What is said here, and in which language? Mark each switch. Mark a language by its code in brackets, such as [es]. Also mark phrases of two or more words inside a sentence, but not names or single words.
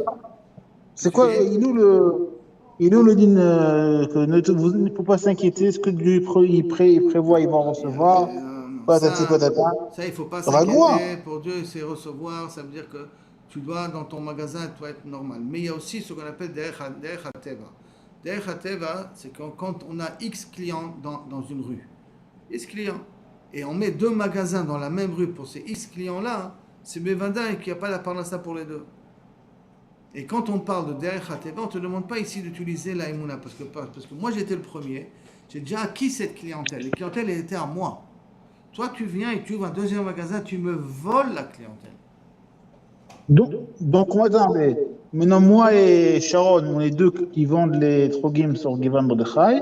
[fr] C'est quoi, il nous le dit que vous ne faut pas s'inquiéter, ce que Dieu il prévoit, il va recevoir. patati patata. Ça, il ne faut pas Ça va loin. s'inquiéter. Pour Dieu, c'est recevoir. Ça veut dire que tu dois, dans ton magasin, tu dois être normal. Mais il y a aussi ce qu'on appelle [he] דרך הטבע. דרך הטבע, [fr] c'est quand on a X clients dans une rue. X clients. Et on met 2 magasins dans la même rue pour ces X clients-là, c'est Bevada et qu'il n'y a pas la parnassa pour les 2. Et quand on parle de [he] דרך הטבע, [fr] on ne te demande pas ici d'utiliser la Emouna. Parce que moi, j'étais le premier. J'ai déjà acquis cette clientèle. La clientèle, elle était à moi. Toi, tu viens et tu ouvres un deuxième magasin, tu me voles la clientèle. Donc attendez, maintenant moi et Sharon, on est 2 qui vendent les trogim sur Givan Mordechai.